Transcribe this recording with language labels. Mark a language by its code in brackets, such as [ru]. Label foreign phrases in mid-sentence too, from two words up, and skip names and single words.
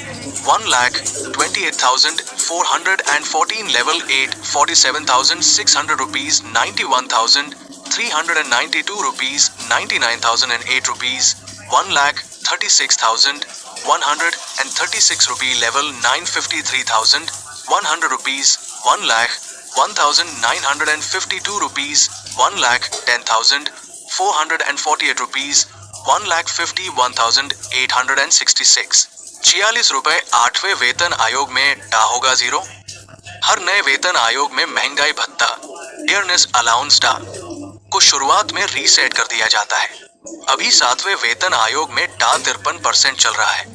[en] 1,28,414 level 8 47,600 rupees 91,392 rupees 99,008 rupees 1,36,136 rupee level 953,100 rupees 1,01,952 rupees 1,10,448 rupees [hi] 1,51,866 46 रुपए 8वें वेतन आयोग में डा होगा जीरो। हर नए वेतन आयोग में महंगाई भत्ता [en] dearness allowance [hi] डा को शुरुआत में रीसेट कर दिया जाता है। अभी 7वें वेतन आयोग में डा 53% चल रहा है।